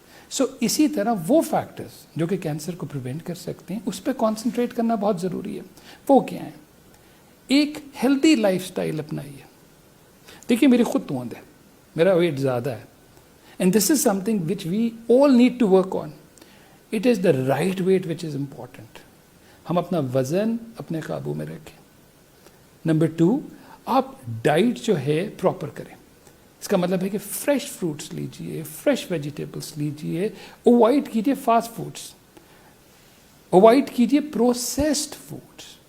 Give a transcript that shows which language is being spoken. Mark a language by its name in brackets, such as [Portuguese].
[Urdu] سو اسی طرح وہ فیکٹرز جو کہ کینسر کو پریونٹ کر سکتے ہیں اس پہ کانسنٹریٹ کرنا بہت ضروری ہے. وہ کیا ہیں؟ ایک ہیلدی لائف سٹائل اپنائیے. دیکھیے میری خود توند ہے, میرا ویٹ زیادہ ہے, [English] And this is something which we all need to work on. It is the right weight which is important. [Urdu] ہم اپنا وزن اپنے قابو میں رکھیں. نمبر 2, آپ ڈائٹ جو ہے پراپر کریں. اس کا مطلب ہے کہ فریش فروٹس لیجئے, فریش ویجیٹیبلس لیجئے, اوائڈ کیجئے فاسٹ فوڈس, اوائڈ کیجئے پروسیسڈ فوڈس.